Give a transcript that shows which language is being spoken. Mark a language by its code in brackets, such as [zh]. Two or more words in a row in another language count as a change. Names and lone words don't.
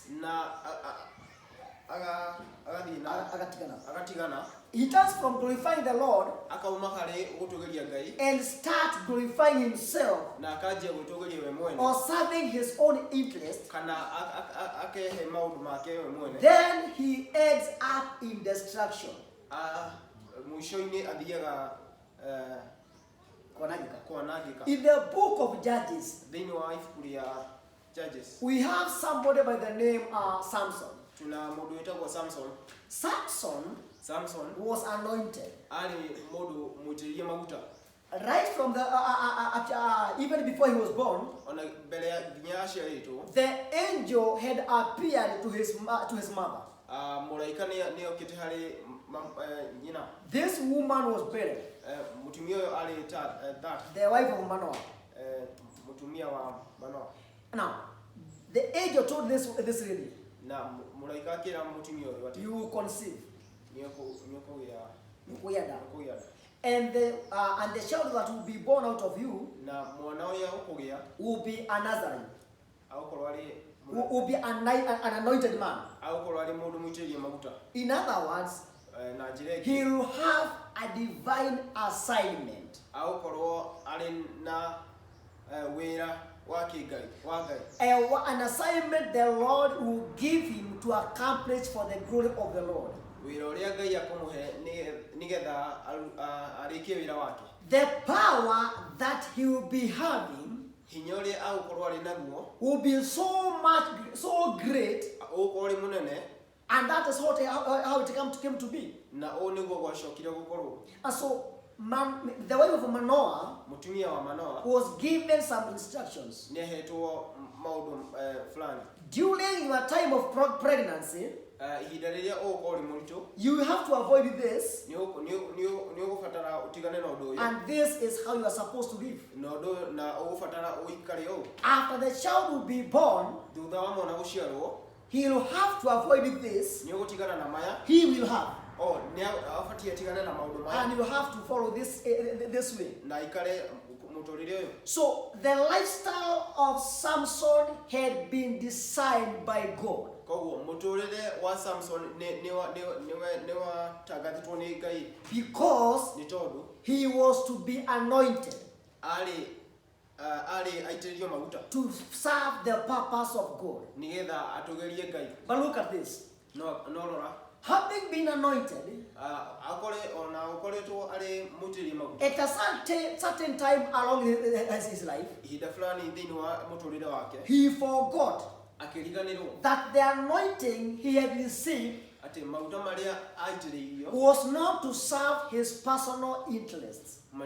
[ki] na agathiĩ na agatigana, [en] he turns from glorifying the Lord [ki] akauma harĩ gũtũgĩria Ngai [en] and starts glorifying himself [ki] na akanjia gwĩtũgĩria we mwene [en] or serving his own interest, [ki] kana akehe maũndũ make we mwene, [en] then he ends up in destruction. [ki] mũico-inĩ athiaga kwanangĩka. [en] In the book of Judges, [ki] Thĩinĩ wa ibuku rĩa Judges [en] we have somebody by the name Samson. [ki] tuna mũndũ wĩtagwo Samson Samson [en] was anointed. [ki] arĩ mũndũ mũitĩrĩrie maguta. [en] right from the even before he was born, [ki] ona mbele ya nginya aciarĩtwo [en] the angel had appeared to his mother. [ki] Mũraika nĩ okĩte harĩ nyina. [en] This woman was buried. [ki] Mũtumia ũyũ arĩ [en] the wife of Manoah. [ki] Mũtumia wa Manoah. [en] Now, the angel told this lady, [ki] na mũraika akĩra mũtumia ũyũ atĩ [en] you will conceive. [ki] Nĩũkũgĩa [en] and the child that will be born out of you [ki] na mwana ũrĩa ũkũgĩa [en] will be a Nazarene. [ki] Agũkorwo arĩ [en] will be an anointed man. [ki] Agũkorwo arĩ mũndũ mũitĩrĩrie maguta. [en] In other words, he will have a divine assignment. [ki] Agũkorwo arĩ na wĩra wa kĩngai wa Ngai. [en] An assignment the Lord will give him to accomplish for the glory of the Lord. [ki] Wĩra ũrĩa Ngai akũmũhe nĩgetha arĩkie wĩra wake. [en] The power that he will be having [ki] hinya ũrĩa agũkorwo arĩ naguo [en] will be so great, [ki] ũgũkorwo arĩ mũnene, [en] and that is how it came to be. [ki] Na ũũ nĩguo gwacokire gũkorwo. [en] And so the wife of Manoah [ki] mũtumia wa Manoah [en] was given some instructions. [ki] Nĩahetwo maũndũ fulani. [en] During your time of pregnancy, [ki] ihinda rĩrĩa ũgũkorwo ũrĩ mũritũ, [en] you have to avoid this. [ki] Nĩũgũbatara ũtigane na ũndũ ũyũ. [en] And this is how you are supposed to live. [ki] Na ũgũbatara ũikare ũũ. [en] After the child will be born, [ki] thutha wa mwana gũciarwo, [en] he will have to avoid this. [ki] Nĩũgũtigana na maya. [en] He will have. [ki] Nĩabatie atigane na maũndũ maya. [en] And you have to follow this way. [ki] Na ikare mũtũrĩre ũyũ. [en] So the lifestyle of Samson had been designed by God. [ki] Koguo mũtũrĩre wa Samson nĩwatangathĩtwo nĩ Ngai. [en] Because [ki] nĩ tondũ [en] he was to be anointed. [ki] Arĩ aitĩrĩrio maguta. [en] To serve the purpose of God. [ki] Nĩgetha atũgerie Ngai. [en] But look at this. [ki] No rora. [en] Having been anointed, at a certain time along his life, he forgot that the anointing he had received was not to serve his personal interests.